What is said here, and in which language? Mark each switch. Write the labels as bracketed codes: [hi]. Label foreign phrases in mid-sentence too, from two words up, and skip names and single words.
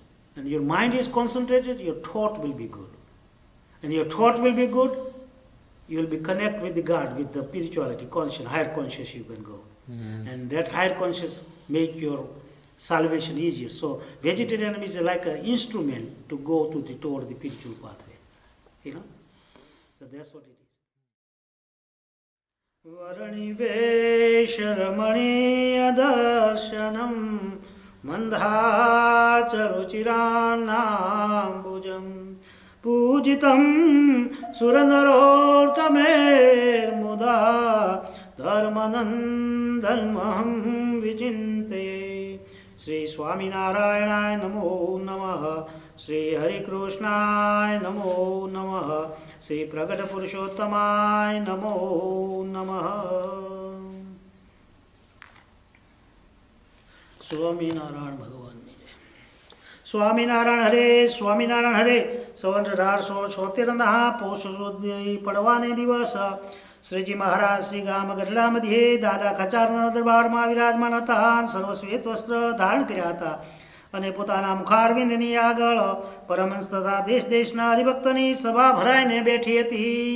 [en] And your mind is concentrated, your thought will be good. And your thought will be good, you will be connected with the God, with the spirituality, conscious, higher conscious you can go. And that higher conscious make your salvation easier. So vegetarianism is like an instrument to go toward the spiritual pathway. So that's what it is. [sa] वरणिवेश रमणीय दर्शनम् मन्धचारुचिरनम्बुजम् पूजितम् सुरनरोर्तमेर् मुदा धर्मनन्दलमहम् विजिन्ते श्री स्वामिनारायणाय नमो नमः श्री हरि कृष्णाय नमो नमः श्री प्रगट पुरुषोत्तमाय नमो नमः. [gu] સ્વામિનારાયણ ભગવાનની જય. સ્વામિનારાયણ હરે, સ્વામિનારાયણ હરે. સંવત 1876 પોષ સુદ પડવાને દિવસ શ્રીજી મહારાજ શ્રી ગામ ગઢડા મધ્યે દાદા ખચારના દરબારમાં વિરાજમાન હતા. સર્વ શ્વેત વસ્ત્ર ધારણ કર્યા હતા અને પોતાના મુખારવિંદની આગળ પરમહંસ તથા દેશ દેશના હરિભક્તની સભા ભરાઈને બેઠી હતી.